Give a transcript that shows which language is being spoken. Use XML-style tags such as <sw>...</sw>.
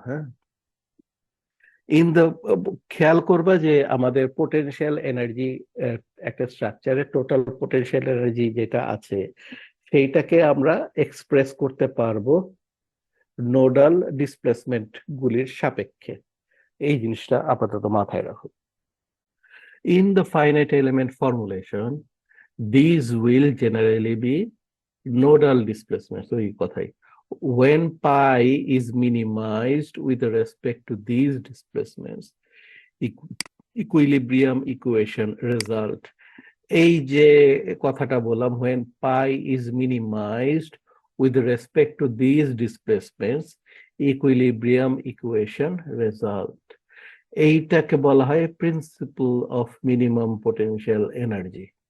<bn>হ্যাঁ, in the, খেয়াল করবা যে আমাদের পোটেনশিয়াল এনার্জি, একটা স্ট্রাকচারের টোটাল পোটেনশিয়াল এনার্জি যেটা আছে সেইটাকে আমরা এক্সপ্রেস করতে পারবো নোডাল ডিসপ্লেসমেন্ট গুলির সাপেক্ষে। এই জিনিসটা আপাতত মাথায় রাখো।</bn> <en>in the finite element formulation this will generally be nodal displacements,</en> <bn>ওই কথাই,</bn> <en>when pi is minimized with respect to these displacements, equilibrium equation result।</en> <bn>এই যে কথাটা বললাম,</bn> <en>when pi is minimized with respect to these displacements, equilibrium equation result,</en> <bn>এইটাকে বলা হয় principle of minimum potential energy.</bn>